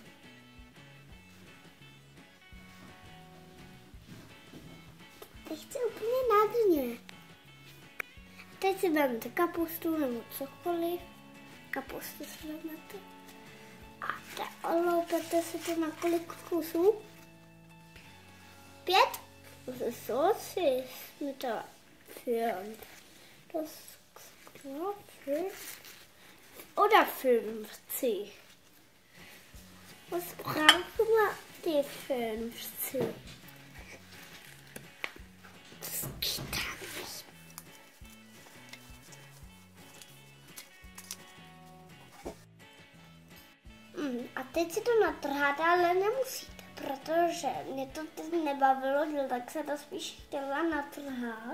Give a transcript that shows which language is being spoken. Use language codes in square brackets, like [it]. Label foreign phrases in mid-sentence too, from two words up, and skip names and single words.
[cs] Teď chci úplně nádherně. Teď si vezmete kapustu nebo cokoliv. Kapustu si vezmete. A oloupete si to na kolik kusů? 5? [de] So ist mit der 4. Das klar 5 oder 50. Was brauchen wir die 50? Das geht da nicht. [cs] A teď si to natrháte, ale nemusíte, protože mě to teď nebavilo, tak se to spíš chtěla natrhat.